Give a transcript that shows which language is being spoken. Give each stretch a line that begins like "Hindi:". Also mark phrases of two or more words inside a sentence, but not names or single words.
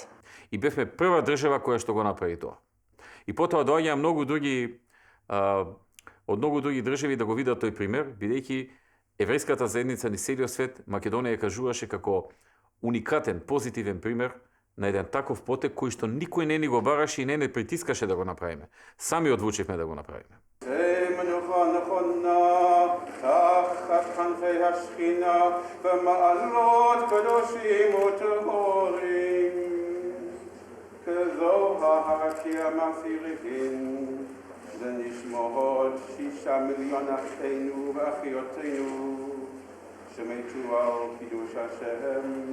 Macedonian: И бевме прва држава која што го направи тоа. И потоа доаѓаа од многу други држави да го видат тој пример, бидејќи еврејската заедница ни целиот свет Македонија ја кажуваше како уникатен, позитивен пример на еден таков потек кој што никој не ни го бараше и не притискаше да го направиме. Сами одлучивме да го направиме.
Hebrew: לנשמות 6 מיליון אחינו ואחיותינו שמתו על קידוש השם